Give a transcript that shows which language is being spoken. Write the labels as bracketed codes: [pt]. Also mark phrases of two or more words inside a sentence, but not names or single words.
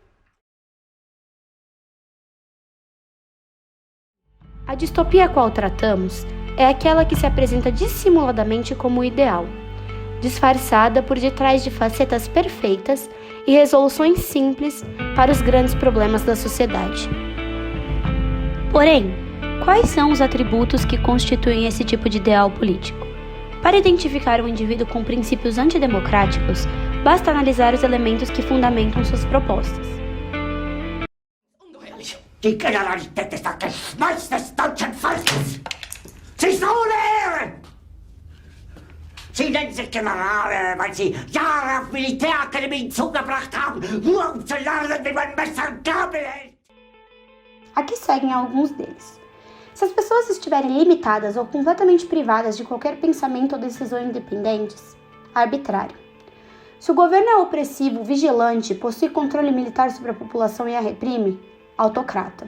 [pt] A distopia a qual tratamos é aquela que se apresenta dissimuladamente como o ideal, disfarçada por detrás de facetas perfeitas e resoluções simples para os grandes problemas da sociedade. Porém, quais são os atributos que constituem esse tipo de ideal político? Para identificar um indivíduo com princípios antidemocráticos, basta analisar os elementos que fundamentam suas propostas. [de] Die Generalität ist das Geschmeiß des deutschen Volkes. Sie Sohlen! Sie nennen sich Generale, weil sie Jahre auf Militärakademien zugebracht haben, nur um zu lernen, wie man Messer und Gabel hält. [pt] Aqui seguem alguns deles. Se as pessoas estiverem limitadas ou completamente privadas de qualquer pensamento ou decisão independentes, arbitrário. Se o governo é opressivo, vigilante, possui controle militar sobre a população e a reprime, autocrata.